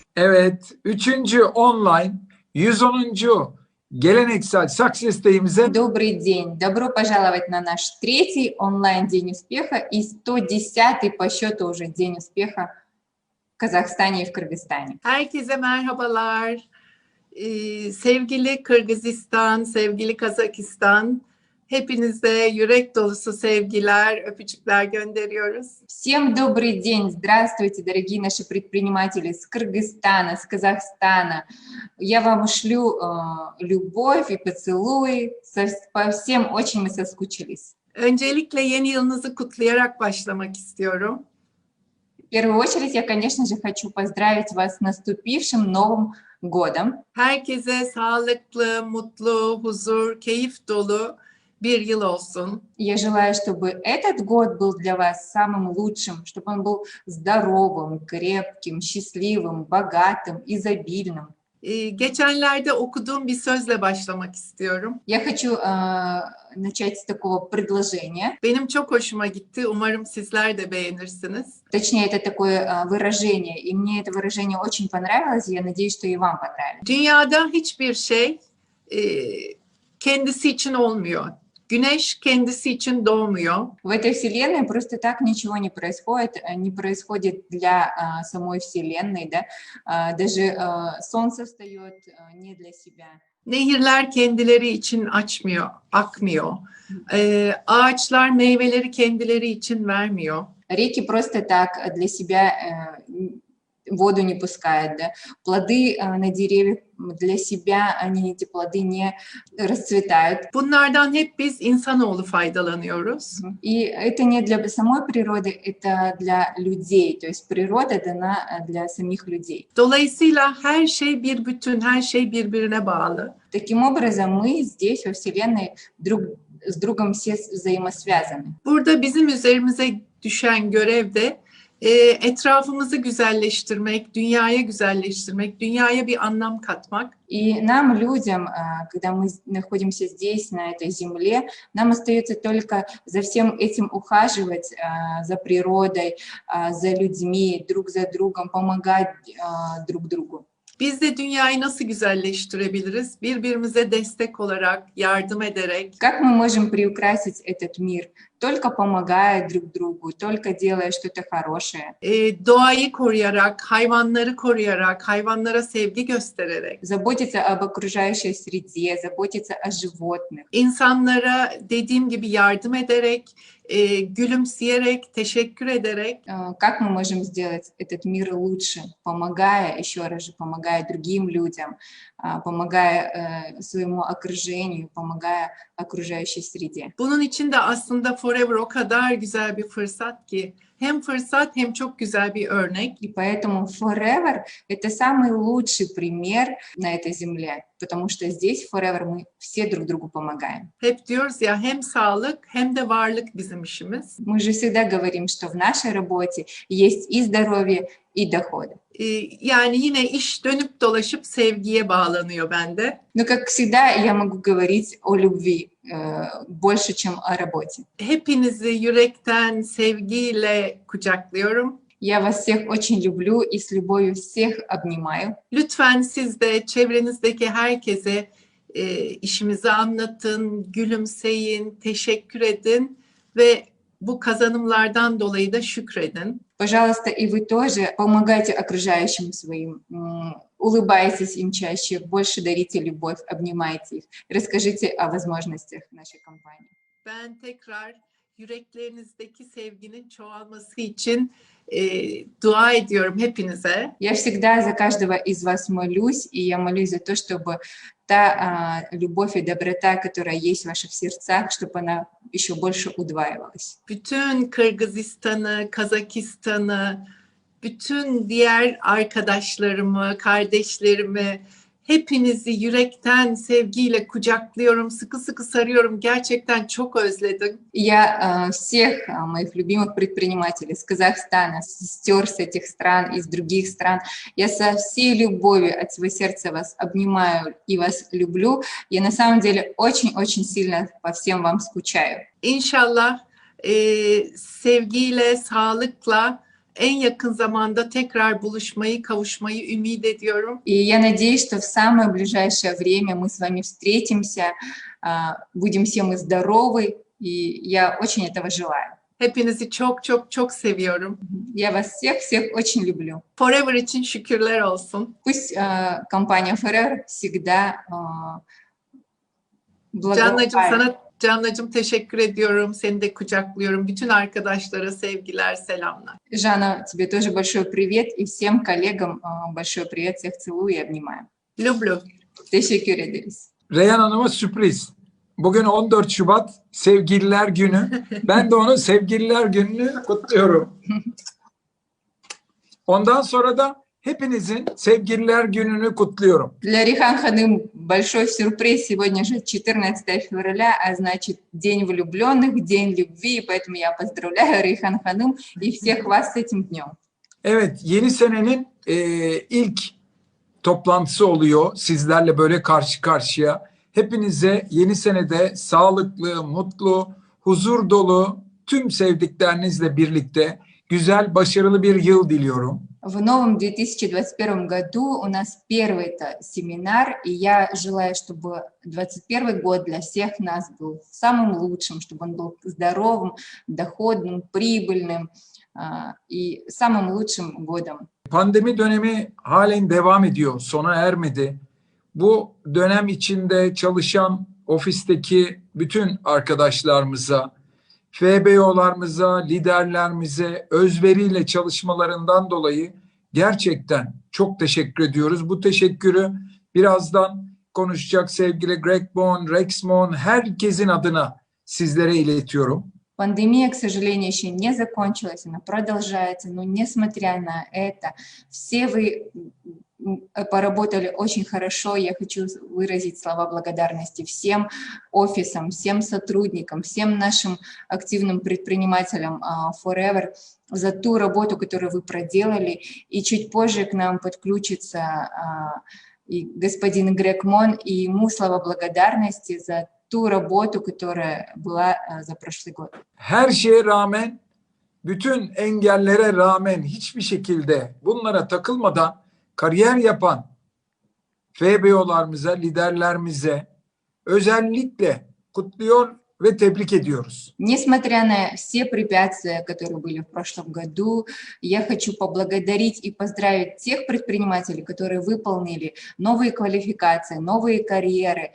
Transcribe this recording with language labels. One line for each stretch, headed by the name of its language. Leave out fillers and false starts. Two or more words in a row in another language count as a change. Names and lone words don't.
Turkish: Evet, üçüncü online 110. geleneksel Success Day'imize
Russian: Добрый день! Добро пожаловать на наш третий онлайн-день успеха и 110-й по счету уже день успеха в Казахстане и в Кыргызстане.
Turkish: Herkese merhabalar. Sevgili Kırgızistan, sevgili Kazakistan, hepinize yürek dolusu sevgiler, öpücükler gönderiyoruz.
Russian: Всем добрый день! Здравствуйте, дорогие наши предприниматели с Кыргызстана, с Казахстана. Я вам шлю любовь и поцелуи. По всем очень мы соскучились.
Turkish: Öncelikle yeni yılınızı kutlayarak başlamak istiyorum.
Russian: В первую очередь я, конечно же, хочу поздравить вас с наступившим Новым годом.
Turkish: Herkese sağlıklı, mutlu, huzur, keyif dolu bir yıl olsun.
Russian: Я желаю, чтобы этот год был для вас самым лучшим, чтобы он был здоровым, крепким, счастливым, богатым, изобильным.
Turkish: Geçenlerde okuduğum bir sözle başlamak istiyorum.
Russian: Я хочу начать с такого предложения.
Turkish: Benim çok hoşuma gitti. Umarım sizler de beğenirsiniz.
Russian: Точнее, это такое выражение, и мне это выражение очень понравилось, и я надеюсь, что и вам понравится.
Turkish: Dünyada hiçbir şey kendisi için olmuyor. Güneş kendisi için doğmuyor.
Russian: В этой вселенной просто так ничего не происходит для самой вселенной, да? Даже солнце встает не для себя.
Turkish: Nehirler kendileri için akmıyor. Ağaçlar meyveleri kendileri için vermiyor.
Russian: Реки просто так для себя воду не пускают, да? Плоды на деревьях для себя, эти плоды не расцветают.
Turkish: Bunlardan hep biz insanoğlu faydalanıyoruz.
Russian: И это не для самой природы, это для людей. То есть природа дана для самих людей.
Turkish: Dolayısıyla her şey bir bütün, her şey birbirine bağlı.
Russian: Таким образом, мы здесь, во Вселенной, друг с другом все взаимосвязаны.
Turkish: Burada bizim üzerimize düşen görev de etrafımızı güzelleştirmek, dünyaya güzelleştirmek, dünyaya bir anlam katmak.
Russian: И нам, людям, когда мы находимся здесь, на этой земле, нам остается только за всем этим ухаживать, за природой, за людьми, друг за другом, помогать друг другу.
Turkish: Biz de dünyayı nasıl güzelleştirebiliriz? Birbirimize destek olarak, yardım ederek.
Russian: Как мы можем приукрасить этот мир? Только помогая друг другу, только делая что-то хорошее.
Turkish: Doğayı koruyarak, hayvanları koruyarak, hayvanlara sevgi göstererek.
Russian: Заботиться об окружающей среде, заботиться о животных.
Turkish: İnsanlara dediğim gibi yardım ederek, gülümseyerek, teşekkür ederek.
Russian: Как мы можем сделать этот мир лучше, помогая, еще раз же, помогая другим людям, помогая своему окружению, помогая окружающей среде.
Turkish: Bunun için de aslında Forever o kadar güzel bir fırsat ki, hem fırsat hem çok güzel bir örnek.
Russian: И поэтому Forever – это самый лучший пример на этой земле, потому что здесь Forever мы все друг другу помогаем.
Turkish: Hep diyoruz ya, hem sağlık hem de varlık bizim işimiz.
Russian: Мы же всегда говорим, что в нашей работе есть и здоровье, и доходы.
Turkish: Yani yine iş dönüp dolaşıp sevgiye bağlanıyor bende.
Russian: Но, как всегда, я могу говорить о любви больше, чем о работе.
Turkish: Hepinizi yürekten sevgiyle kucaklıyorum.
Russian: Я вас всех очень люблю и с любовью всех обнимаю.
Turkish: Lütfen siz de çevrenizdeki herkese işimizi anlatın, gülümseyin, teşekkür edin ve bu kazanımlardan dolayı da şükredin.
Russian: Пожалуйста, и вы тоже помогайте окружающим своим, улыбайтесь им чаще, больше дарите любовь, обнимайте их, расскажите о возможностях нашей компании.
Turkish: Ben tekrar yüreklerinizdeki sevginin çoğalması için dua ediyorum hepinize.
Russian: Я всегда за каждого из вас молюсь, и я молюсь за то, чтобы та любовь и доброта, которая есть в ваших сердцах, чтобы она еще больше удваивалась.
Turkish: Bütün Kırgızistan'ı, Kazakistan'ı, bütün diğer arkadaşlarımı, kardeşlerimi, hepinizi yürekten sevgiyle kucaklıyorum, sıkı sıkı sarıyorum. Gerçekten çok özledim.
Russian: Я всех моих любимых предпринимателей с Казахстана, сестер с этих стран, из других стран, я со всей любовью от всего сердца вас обнимаю и вас люблю. Я на самом деле очень-очень сильно по всем вам скучаю.
Turkish: İnşallah sevgiyle, sağlıkla En yakın zamanda tekrar buluşmayı, kavuşmayı ümit ediyorum.
Russian: И я надеюсь, что в самое ближайшее время мы с вами встретимся, будем все мы здоровы, и я очень этого желаю.
Turkish: Hepinizi çok çok çok seviyorum.
Russian: Я вас всех очень люблю.
Turkish: Forever için şükürler olsun.
Russian: Пусть компания Forever всегда благоухает.
Turkish: Canlacığım teşekkür ediyorum. Seni de kucaklıyorum. Bütün arkadaşlara sevgiler, selamlar.
Russian: Жанна, тебе тоже большой привет, и всем коллегам большой привет, всех целую и обнимаю. Lublu.
Turkish: Teşekkür ederiz. Reyhan Hanım'a sürpriz. Bugün 14 Şubat Sevgililer Günü. Ben de onun Sevgililer Günü'nü kutluyorum. Ondan sonra da hepinizin Sevgililer Günü'nü kutluyorum.
Russian: Для Рихан Ханым большой сюрприз. Сегодня же 14 февраля, а значит День влюбленных, День любви. И поэтому я поздравляю Рихан Ханым и всех вас с этим днем.
Turkish: Evet, yeni senenin ilk toplantısı oluyor. Sizlerle böyle karşı karşıya. Hepinize yeni senede sağlıklı, mutlu, huzur dolu, tüm sevdiklerinizle birlikte güzel, başarılı bir yıl diliyorum.
Russian: В новом 2021 году у нас первый семинар, и я желаю, чтобы 2021 год для всех нас был самым лучшим, чтобы он был здоровым, доходным, прибыльным и самым лучшим годом.
Turkish: Pandemi dönemi halen devam ediyor, sona ermedi. Bu dönem içinde çalışan ofisteki bütün arkadaşlarımıza, FBO'larımıza, liderlerimize özveriyle çalışmalarından dolayı gerçekten çok teşekkür ediyoruz. Bu teşekkürü birazdan konuşacak sevgili Greg Bohn, Rex Moon, herkesin adına sizlere iletiyorum.
Russian: Пандемия, к сожалению, еще не закончилась, она продолжается, но несмотря на это, все вы поработали очень хорошо. Я хочу выразить слова благодарности всем офисам, всем сотрудникам, всем нашим активным предпринимателям Forever за ту работу, которую вы проделали. И чуть позже к нам подключится и господин Грег Мон, и ему слова благодарности за ту работу, которая была за прошлый год.
Turkish: Her şeye rağmen, bütün engellere rağmen hiçbir şekilde bunlara takılmadan kariyer yapan FBO'larımıza, liderlerimize özellikle kutluyor ve tebrik ediyoruz.
Russian: Несмотря на все препятствия, которые были в прошлом году, я хочу поблагодарить и поздравить тех предпринимателей, которые выполнили новые квалификации, новые карьеры.